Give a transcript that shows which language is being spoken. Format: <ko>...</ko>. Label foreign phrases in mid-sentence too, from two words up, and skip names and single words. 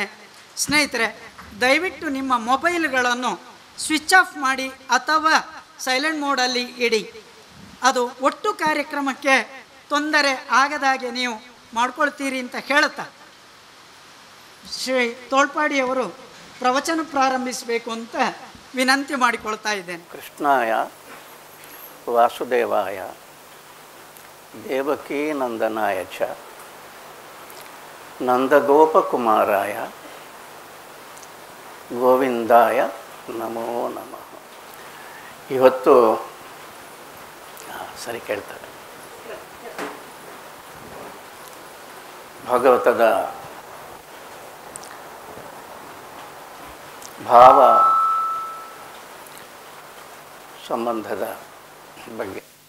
<kn>ಸ್ನೇಹಿತರೆ, ದಯವಿಟ್ಟು ನಿಮ್ಮ ಮೊಬೈಲ್ಗಳನ್ನು</kn> <en>switch off</en> <kn>ಮಾಡಿ ಅಥವಾ</kn> <en>silent modealli</en> <kn>ಇಡಿ. ಅದು ಒಟ್ಟು ಕಾರ್ಯಕ್ರಮಕ್ಕೆ ತೊಂದರೆ ಆಗದಾಗೆ ನೀವು ಮಾಡ್ಕೊಳ್ತೀರಿ ಅಂತ ಹೇಳುತ್ತಾ ಶ್ರೀ ತೋಳ್ಪಾಡಿಯವರು ಪ್ರವಚನ ಪ್ರಾರಂಭಿಸಬೇಕು ಅಂತ ವಿನಂತಿ ಮಾಡಿಕೊಳ್ತಾ ಇದ್ದೇನೆ.</kn> <sa>ಕೃಷ್ಣಾಯ ವಾಸುದೇವಾಯ ದೇವಕೀ ನಂದನಾಯ ಚ ನಂದಗೋಪಕುಮಾರಾಯ ಗೋವಿಂದಾಯ ನಮೋ ನಮಃ.</sa> <kn>ಇವತ್ತು ಸರಿ ಕೇಳ್ತಾರೆ, ಭಾಗವತದ ಭಾವ ಸಂಬಂಧದ ಬಗ್ಗೆ,</kn>